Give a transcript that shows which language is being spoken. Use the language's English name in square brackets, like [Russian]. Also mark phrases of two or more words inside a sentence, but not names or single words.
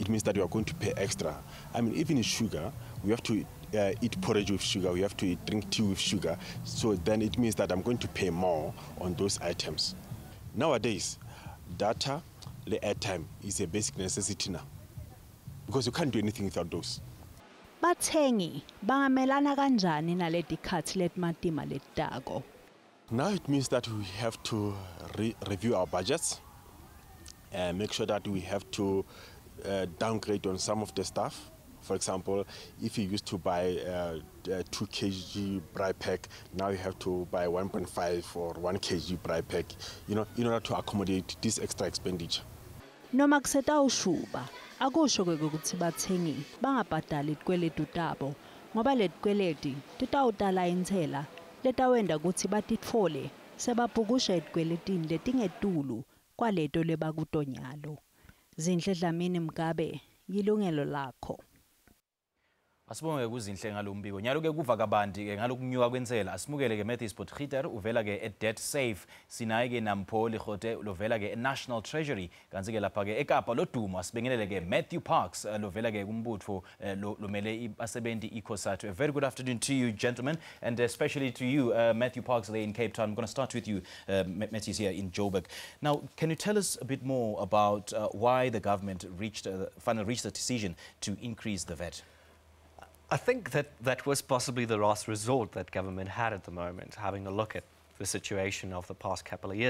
[English] it means that we are going to pay extra. I mean, even in sugar, we have to eat porridge with sugar, we have to drink tea with sugar, so then it means that I'm going to pay more on those items. Nowadays, data, the airtime is a basic necessity now, because you can't do anything without those. [Swati] Bathengi bangamelana kanjani naleti khathi letimatima letako? [English] Now it means that we have to review our budgets, make sure that we have to downgrade on some of the stuff. For example, if you used to buy 2 kg braai pack, now you have to buy 1.5 or 1 kg braai pack, in order to accommodate this extra expenditure. [Swati] Noma kusetawushuba akusho ke ukuthi bathengi bangabhadali izikweletu tabo ngoba letikweleti titawutala intsela letawenda ukuthi batitfole sebabhukusha ezikweletini letingetulu kwaleto lebakutonyalo. Zinhle Dlamini Mgabe, Yilungelo Lakho. Asibonge kuzinhle ngalombiko. Nyalo ke kuva kabanti ke ngalokunyuka kwentsela. Asimukele ke Matthews Potgieter uvela ke eDebt Safe. Sinaye ke Nampho Likhote lovela ke eNational Treasury. Kanti ke lapha ke eKapa lodumo asibingelele ke Matthew Parks lovela ke kumbutho lomele abasebenzi iCOSATU. [English] A very good afternoon to you gentlemen, and especially to you Matthew Parks there in Cape Town. I'm going to start with you Matthews here in Joburg. Now, can you tell us a bit more about why the government finally reached the decision to increase the VAT? I think that was possibly the last resort that government had at the moment, having a look at the situation of the past couple of years.